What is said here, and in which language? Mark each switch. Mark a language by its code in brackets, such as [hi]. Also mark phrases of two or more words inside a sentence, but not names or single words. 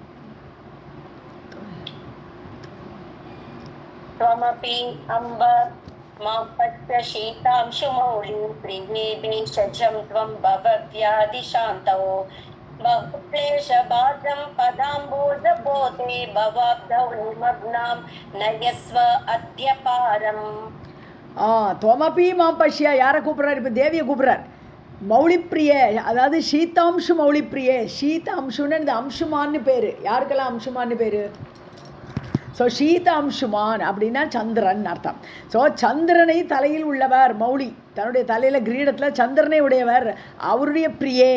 [sa] त्वमपि अम्ब मापत्य शीतांशुमौलिं प्रियेदेशजं त्वं भवव्याधिशान्तौ बहुक्लेशबाधं पदाम्बोजबोधे भवाब्धौ निमग्नां नयस्व अद्य पारम्. त्वमपि मां पश्य [ta] யாரை கூப்பிட்றாரு? இப்போ தேவியை கூப்பிட்றார். மௌலிப்பிரியே, அதாவது [sa] शीतांशु मौलिप्रिये. [ta] சீத அம்சுன்னு இந்த அம்சுமான்னு பேர். யாருக்கெல்லாம் அம்சுமான்னு பேர்? ஸோ [sa] शीत अंशुमान् [ta] அப்படின்னா சந்திரன் அர்த்தம். ஸோ சந்திரனை தலையில் உள்ளவர் மௌலி, தன்னுடைய தலையில் கிரீடத்தில் சந்திரனை உடையவர், அவருடைய பிரியே.